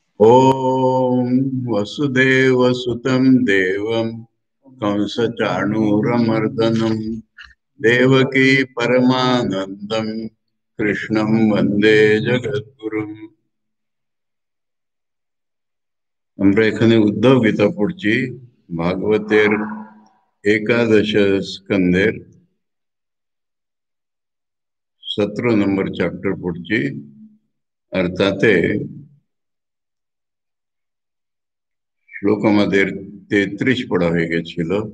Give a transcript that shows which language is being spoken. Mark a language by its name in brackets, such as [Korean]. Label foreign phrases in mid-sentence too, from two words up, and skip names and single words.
[Sanskrit] ॐ वसुदेवसुतं देवं कंसचाणूरमर्दनं देवकी परमानन्दं कृष्णं वन्दे जगद्गुरुम्। [Bangla] আমরা এখানে উদ্ধব গীতা পড়ছি, ভাগবতের একাদশ স্কন্ধের 17 নম্বর চ্যাপ্টার পড়ছি। আর তাতে শ্লোক আমাদের 33 পড়া হয়ে গেছিল।